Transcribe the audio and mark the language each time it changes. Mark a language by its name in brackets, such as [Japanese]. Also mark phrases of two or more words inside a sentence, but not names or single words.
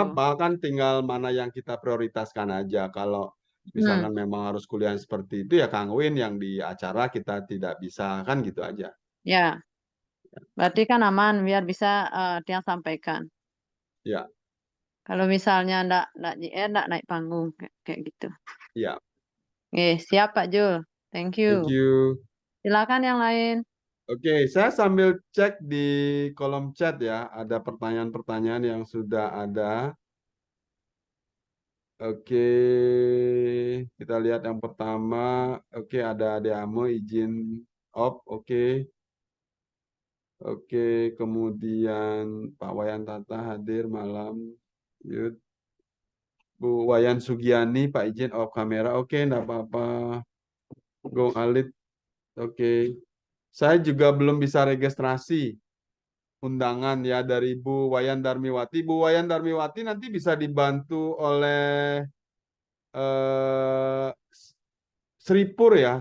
[Indonesian] apa-apa, kan tinggal mana yang kita prioritaskan aja. Kalau misalkan memang harus kuliah seperti itu, ya Kang Win yang di acara kita tidak bisa, kan gitu aja. Ya, berarti kan aman biar bisa Tiang sampaikan. Ya, Kalau misalnya ndak JR ndak naik panggung kayak gitu. ya. Siap Pak Jul. [English] Thank Thank you. you. [Indonesian] Silakan yang lain. Oke, saya sambil cek di kolom chat ya, ada pertanyaan-pertanyaan yang sudah ada. Oke, kita lihat yang pertama. Oke, ada Adeamo izin op. Oke. Oke, kemudian Pak Wayan Tata hadir malam. Yud. Bu Wayan Sugiani, Pak izin off kamera. Oke, enggak apa-apa. Gong Alit. Oke. Saya juga belum bisa registrasi undangan ya dari Bu Wayan Darmiwati. Bu Wayan Darmiwati nanti bisa dibantu oleh eh, Sripur ya.